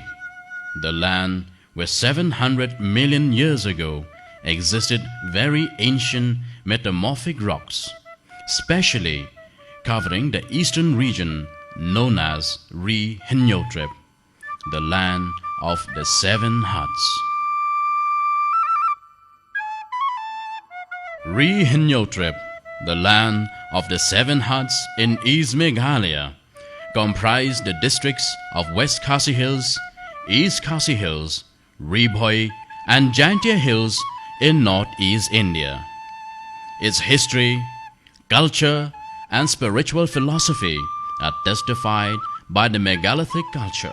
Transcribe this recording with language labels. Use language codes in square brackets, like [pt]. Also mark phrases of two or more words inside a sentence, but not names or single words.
[en] The land where 700 million years ago existed very ancient metamorphic rocks, specially covering the eastern region known as Re-Hinyotrep, the land of the seven huts. Re-Hinyotrep, the land of the seven huts in East Meghalaya, comprise the districts of West Khasi Hills, East Khasi Hills, Rebhoi and Jaintia Hills in northeast India. Its history, culture and spiritual philosophy are testified by the megalithic culture.